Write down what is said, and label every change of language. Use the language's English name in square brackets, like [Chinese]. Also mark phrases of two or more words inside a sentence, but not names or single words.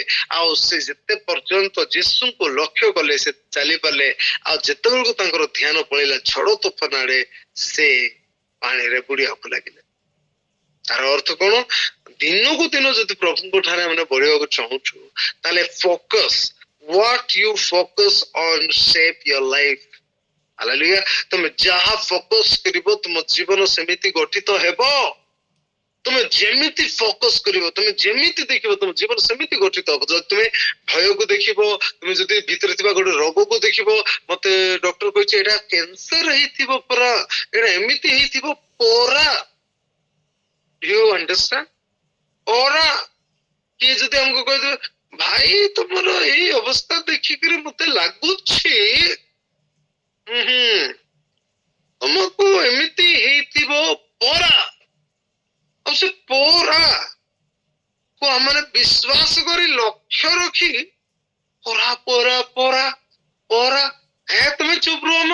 [Odia] ଆଉ ସେ ଯେତେ ପର୍ଯ୍ୟନ୍ତ ଯୀଶୁଙ୍କୁ ଲକ୍ଷ୍ୟ କଲେ ସେ ଚାଲି ପାରିଲେ। ଆଉ ଯେତେବେଳକୁ ତାଙ୍କର ଧ୍ୟାନ ପଳେଇଲା ଝଡ ତୋଫାନ ଆଡେ, ସେ ପାଣିରେ ବୁଡିବାକୁ ଲାଗିଲେ। ତାର ଅର୍ଥ କଣ? ଦିନକୁ ଦିନ ଯଦି ପ୍ରଭୁଙ୍କ ଠାରେ ଆମେ ବଢିବାକୁ ଚାହୁଁଛୁ, ତାହେଲେ ଫୋକସ୍, [English] what you focus on shape your life. [Odia] ହାଲେଲୁୟା। ତମେ ଯାହା ଫୋକସ୍ କରିବ ତୁମ ଜୀବନ ସେମିତି ଗଠିତ ହେବ। ତୁମେ ଯେମିତି ଫୋକସ୍ କରିବ, ତୁମେ ଯେମିତି ଦେଖିବ, ତୁମ ଜୀବନ ସେମିତି ଗଠିତ ହବ। ଯଦି ତୁମେ ଭୟକୁ ଦେଖିବ, ତୁମେ ଯଦି ଭିତରେ ଥିବା ଗୋଟେ ରୋଗକୁ ଦେଖିବ, ମତେ ଡକ୍ଟର କହିଛି ଏଇଟା କ୍ୟାନ୍ସର ହେଇଥିବ ପରା, ଏଇଟା ଏମିତି ହେଇଥିବ ପରା। [English] Do you understand? [Odia] ପରା। କିଏ ଯଦି ଆମକୁ କହିଦେବେ ଭାଇ ତୁମର ଏଇ ଅବସ୍ଥା ଦେଖିକିରି ମତେ ଲାଗୁଛି ତମକୁ ଏମିତି ହେଇଥିବ ପରା, ଆଉ ସେ ପରା କୁ ଆମେ ବିଶ୍ୱାସ କରି ଲକ୍ଷ୍ୟ ରଖି ପରା ପରା ପରା ପରା, ତମେ ଚୁପ ରୁହ।